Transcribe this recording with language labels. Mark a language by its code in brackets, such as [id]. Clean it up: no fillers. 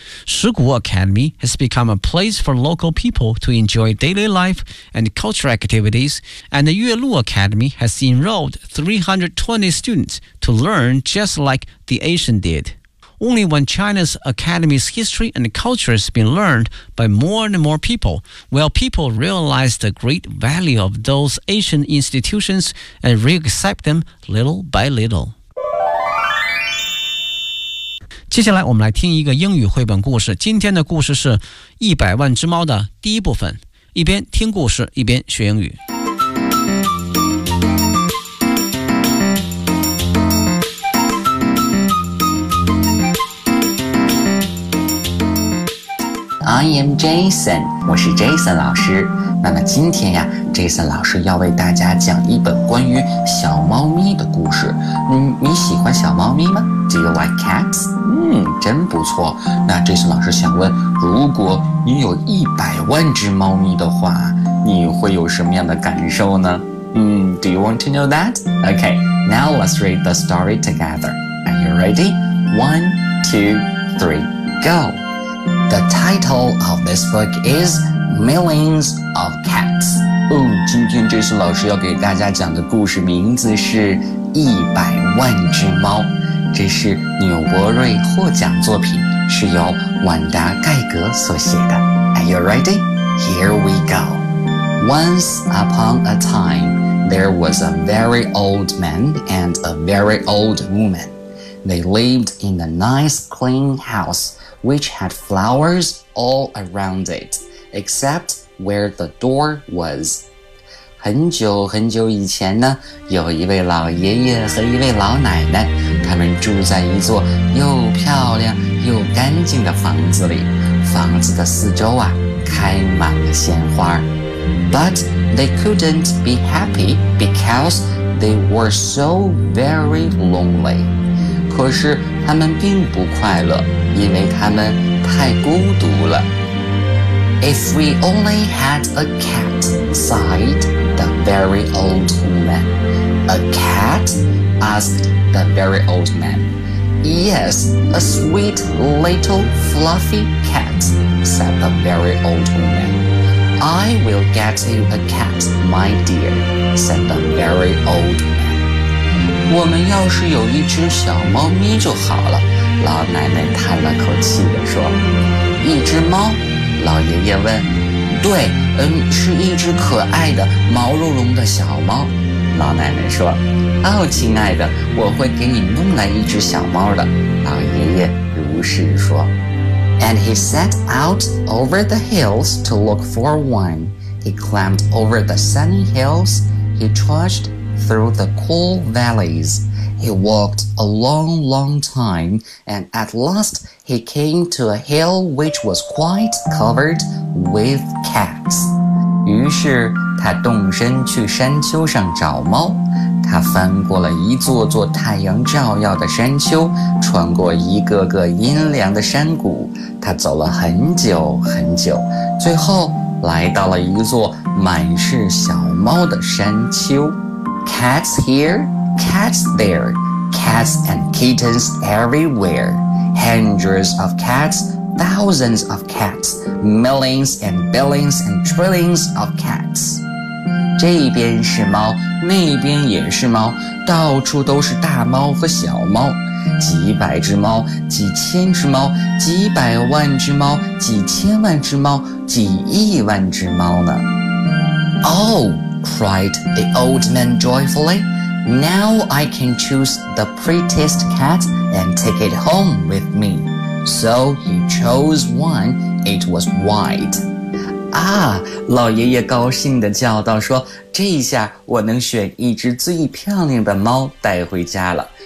[en] 石鼓 Academy has become a place for local people to enjoy daily life and cultural activities, and the Yue Lu Academy has enrolled 320 students to learn just like the ancient did. Only when China's academy's history and culture has been learned by more and more people will people realize the great value of those ancient institutions and re-accept them little by little. [zh] 接下来我们来听一个英语绘本故事。今天的故事是《一百万只猫》的第一部分。一边听故事，一边学英语。 [en] I am Jason, [zh] 我是 Jason 老师。那么今天呀 ,Jason 老师要为大家讲一本关于小猫咪的故事。你喜欢小猫咪吗 ? [en] Do you like cats? [zh] 真不错。那 Jason 老师想问，如果你有一百万只猫咪的话，你会有什么样的感受呢？ [en] Do you want to know that? Okay, now let's read the story together. Are you ready? 1, 2, 3, go! The title of this book is Millions of Cats. [zh] 今天这次老师要给大家讲的故事名字是《一百万只猫》。这是纽伯瑞获奖作品，是由婉达·盖格所写的。 [en] Are you ready? Here we go. Once upon a time, there was a very old man and a very old woman. They lived in a nice clean house, which had flowers all around it, except where the door was. [zh] 很久很久以前呢，有一位老爷爷和一位老奶奶，他们住在一座又漂亮又干净的房子里，房子的四周啊，开满了鲜花。 [en] But they couldn't be happy because they were so very lonely. [zh] 可是他们并不快乐，因为他们太孤独了。 [en] If we only had a cat, sighed the very old woman. A cat? Asked the very old man. Yes, a sweet little fluffy cat, said the very old woman. I will get you a cat, my dear, said the very old man. [zh] 我们要是有一只小猫咪就好了，老奶奶叹了口气地说。一只猫？老爷爷问。对，是一只可爱的毛茸茸的小猫，老奶奶说。哦，亲爱的，我会给你弄来一只小猫的，老爷爷如是说。 [en] And he set out over the hills to look for one. He climbed over the sunny hills. He trudgedthrough the cool valleys. He walked a long, long time, and at last he came to a hill which was quite covered with cats. [zh] 于是他动身去山丘上找猫。他翻过了一座座太阳照耀的山丘，穿过一个个阴凉的山谷。他走了很久很久，最后来到了一座满是小猫的山丘。 [en] Cats here, cats there, cats and kittens everywhere. Hundreds of cats, thousands of cats, millions and billions and trillions of cats. [zh] 这边是猫，那边也是猫，到处都是大猫和小猫。几百只猫，几千只猫，几百万只猫，几千万只猫，几亿万只猫呢。 [en] Oh, cried the old man joyfully, now I can choose the prettiest cat and take it home with me. So he chose one, it was white. [zh] 啊，老爷爷高兴地叫道说，这一下我能选一只最漂亮的猫带回家了。